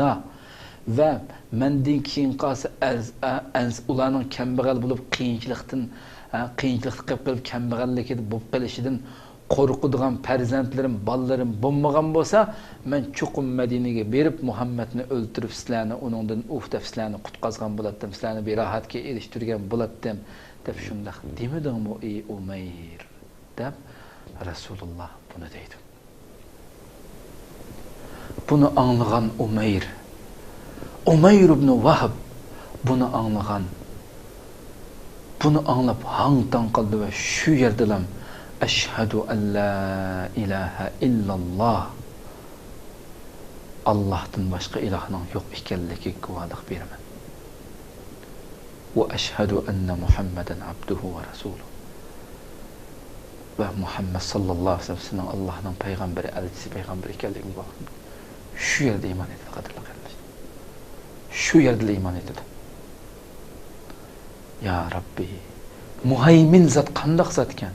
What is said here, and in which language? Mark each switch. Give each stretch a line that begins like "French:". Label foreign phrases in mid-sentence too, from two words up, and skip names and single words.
Uzbek: va mendan keyin qolsa ularning kambag'al bo'lib qiyinchilik qilib kambag'allikda bo'lib qolishidan qo'rqadigan farzandlarim, ballalarim bo'lmagan bo'lsa, men cho'qim Madinaga berib Muhammadni o'ltirib sizlarni uningdan deb sizlarni qutqazgan bo'lardim, sizlarni berohatga erishtirgan bo'lardim deb shunday demadingmi ey Umayr deb Rasululloh buni deydi. Buni anglagan Umayr ibn Vahb buni anglagan. Buni anglab hang-tang qildi va shu yerdalam
Arabic: أشهد أن لا إله إلا الله
Uzbek: Allohdan boshqa ilohning yo'q ekanligiga guvohlik beraman.
Arabic: وأشهد أن محمدا عبده ورسوله.
Uzbek: Va Muhammad
Arabic: صلى الله عليه وسلم
Uzbek: Allohning payg'ambari, elchisi payg'ambar ekanligiga guvohlik. Shu yerda iymon etdi, qadrli qarindoshlar. Shu yerda iymon etdi.
Arabic: يا رب,
Uzbek: muhaymin zat qandoq zat ekan?